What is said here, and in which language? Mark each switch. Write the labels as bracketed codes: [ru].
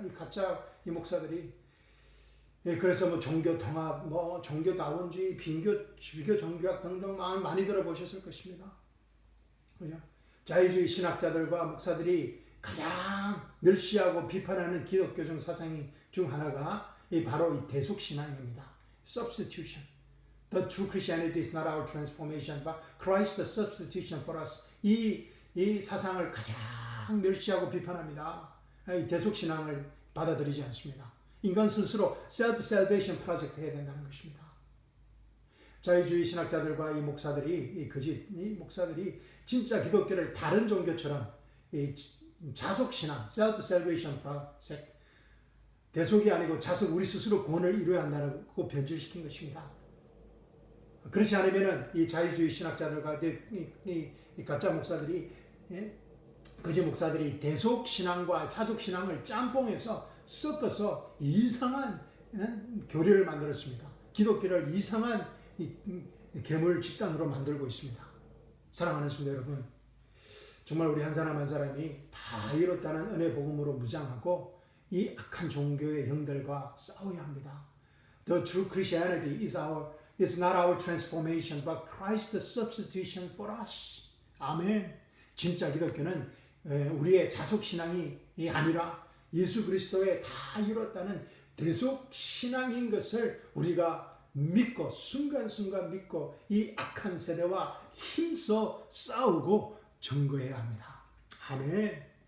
[ko] 이 가짜 이 목사들이. 그래서 뭐 종교 통합, 뭐 종교다원주의, 비교 종교학 등등 많이 들어보셨을 것입니다. 자유주의 신학자들과 목사들이 가장 멸시하고 비판하는 기독교적 사상 중 하나가 바로 이 대속신앙입니다. [en] Substitution. The true Christianity is not our transformation, but Christ the substitution for us. [ko] 이 사상을 가장 멸시하고 비판합니다. 이 대속신앙을 받아들이지 않습니다. 인간 스스로 self-salvation 프로젝트 해야 된다는 것입니다. 자유주의 신학자들과 이 목사들이, 이 목사들이 진짜 기독교를 다른 종교처럼 자속신앙, self-salvation 프로젝트, 대속이 아니고 자속 우리 스스로 구원을 이루어야 한다고 변질시킨 것입니다. 그렇지 않으면 이 자유주의 신학자들과 이 가짜 목사들이, 거짓 목사들이 대속신앙과 자속신앙을 짬뽕해서 섞어서 이상한 교리를 만들었습니다. 기독교를 이상한 괴물 집단으로 만들고 있습니다. 사랑하는 성도 여러분, 정말 우리 한 사람 한 사람이 다 이뤘다는 은혜 복음으로 무장하고 이 악한 종교의 형들과 싸워야 합니다. [en] The true Christianity is not our transformation, but Christ's substitution for us. [ko] 아멘. 진짜 기독교는 우리의 자속신앙이 아니라 예수 그리스도의 다 이뤘다는 대속신앙인 것을 우리가 믿고 순간순간 믿고 이 악한 세대와 힘써 싸우고 증거해야 합니다. 아멘.